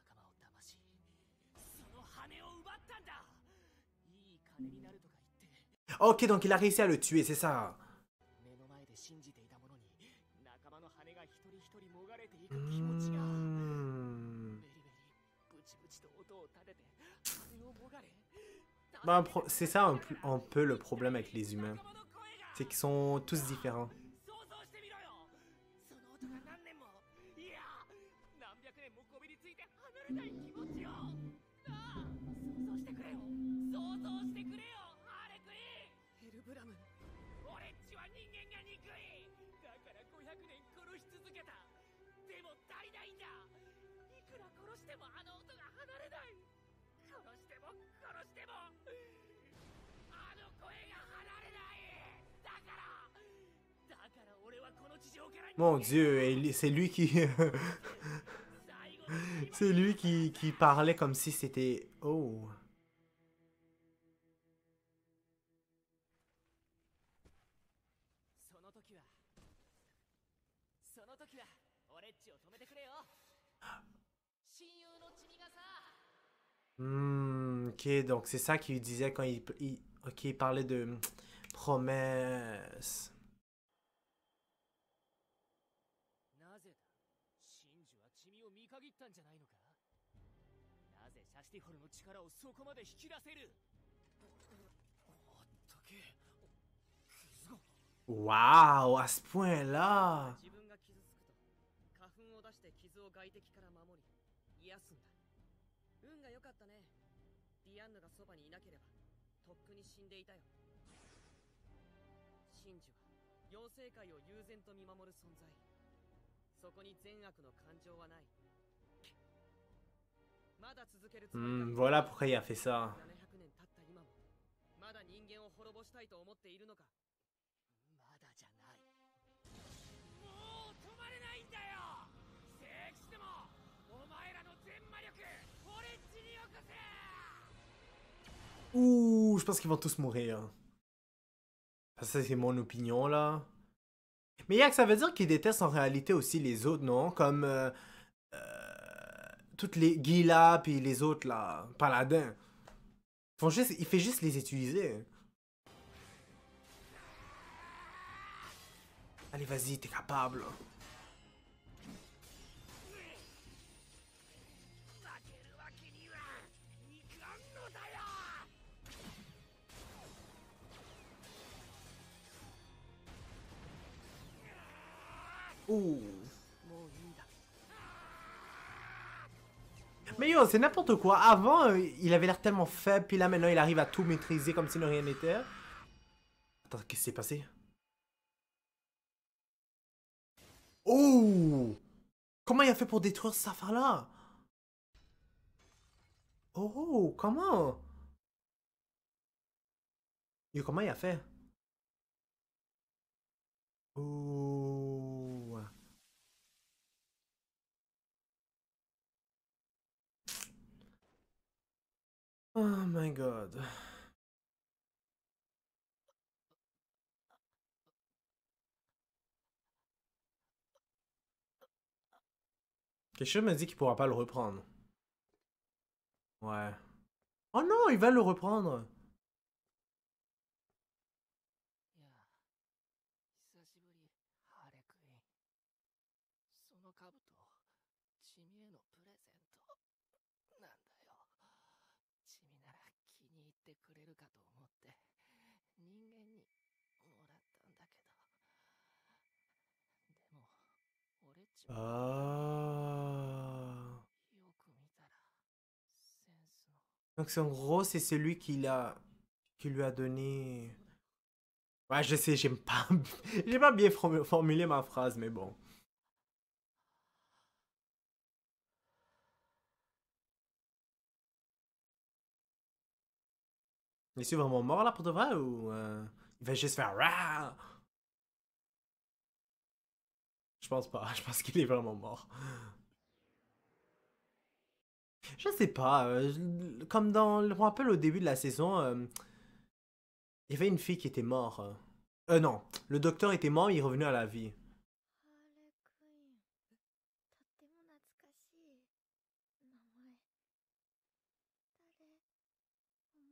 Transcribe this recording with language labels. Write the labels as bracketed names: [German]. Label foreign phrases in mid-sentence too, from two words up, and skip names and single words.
[Japanese] 俺っちの仲間を騙んだ。いい金になるとか言って [French] Ok, donc il a réussi à le tuer, c'est ça. [Japanese] 目の前で信じていたものに仲間の羽が一人一人もがれていく気持ちが Hmm. ベリベリブチブチと音を立てて羽をもがれ [French] Ben, c'est ça un peu le problème avec les humains. C'est qu'ils sont tous différents. [Japanese] 想像してみろよ。その音が何年もいや何百年もこびりついて離れない気持ちをああ想像してくれよ。想像してくれよハーレクイン。ヘルブラム。俺っちは人間が憎い。だから500年殺し続けた。でも足りないんだ。いくら殺してもあの音が離れない。殺しても殺してもあの声が離れない。だから俺はこの地上から [French] Mon Dieu, c'est lui qui... [Japanese] 最後の [French] c'est lui qui parlait comme si c'était... Oh. [Japanese] その時は俺っちを止めてくれよ。親友の君がさ [French] Ok, donc c'est ça qu'il disait quand ok, il parlait de promesses. [Japanese] なぜだ。真珠は君を見限ったんじゃないのか。なぜシャシティホルの力をそこまで引き出せる。あったけ傷が [French] Waouh, à ce point-là. [Japanese] 自分が傷つくと花粉を出して傷を外敵から守り癒すんだ。運が良かったね。ディアンヌがそばにいなければとっくに死んでいたよ。真珠は妖精界を悠然と見守る存在。そこに善悪の感情はない。まだ続けるつもりか。 [French] Voilà pourquoi il a fait ça. [Japanese] 700 年経った今もまだ人間を滅ぼしたいと思っているのか。まだじゃない。もう止まれないんだよ。聖騎士でもお前らの全魔力俺っちによこせ。 [French] Ouh, je pense qu'ils vont tous mourir. Ça, c'est mon opinion, là. Mais Yak, ça veut dire qu'ils détestent en réalité aussi les autres, non? Comme toutes les Gila puis les autres, là, paladins. Il fait juste les utiliser. Allez, vas-y, t'es capable. [Japanese] 負けるわけにはいかんのだよ。 Ouh. もういいんだ。 [French] Mais yo, c'est n'importe quoi. Avant, il avait l'air tellement faible, puis là, maintenant, il arrive à tout maîtriser comme si de rien n'était. Attends, qu'est-ce qui s'est passé? Oh! Comment il a fait pour détruire cette affaire-là? Oh, comment? Yo, comment il a fait? Oh. [English] Oh my god. [French] Quelque chose me dit qu'il pourra pas le reprendre. Ouais. Oh non, il va le reprendre. [Japanese] いや、久しぶり、ハーレクイーン。その兜、チミへのプレゼントなんだよ。チミなら気に入ってくれるかと思って人間にもらったんだけど。でも、俺っちも Ah. よく見たらセンスの [French] Donc en gros, c'est celui qui lui a donné. Ouais, je sais, j'aime pas, j'ai pas bien formulé ma phrase, mais bon. Est-il vraiment mort là pour de vrai ou il va juste faire Rah! Je pense pas, je pense qu'il est vraiment mort. Je sais pas, comme dans, je me rappelle au début de la saison, il y avait une fille qui était morte. Non, le docteur était mort, il est revenu à la vie. [Japanese] ハーレクイーン。とっても懐かしい名前。誰